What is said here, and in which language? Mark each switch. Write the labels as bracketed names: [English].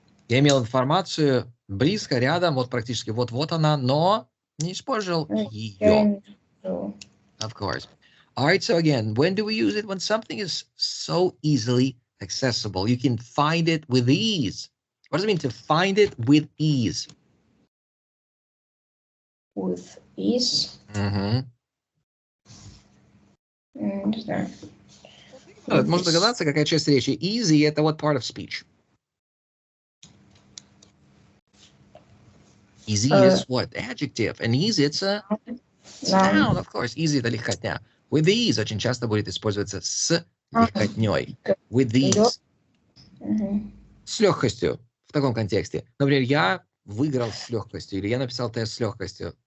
[Russian] Я имел информацию близко, рядом, вот практически вот она, но не использовал ее. [English] Of course. All right, so again, when do we use it? When something is so easily accessible. You can find it with ease. What does it mean to find it with ease? With ease? Mm-hmm. [Russian] Не знаю. Можно догадаться, какая часть речи. [English] Easy – это what part of speech? Easy is what? Adjective. And easy – it's a noun, of course. [Russian] Easy – это легкотня. [English] With ease [Russian] очень часто будет использоваться с легкотней. [English] With ease. [Russian] С легкостью. В таком контексте. Например, я выиграл с легкостью, или я написал тест с легкостью.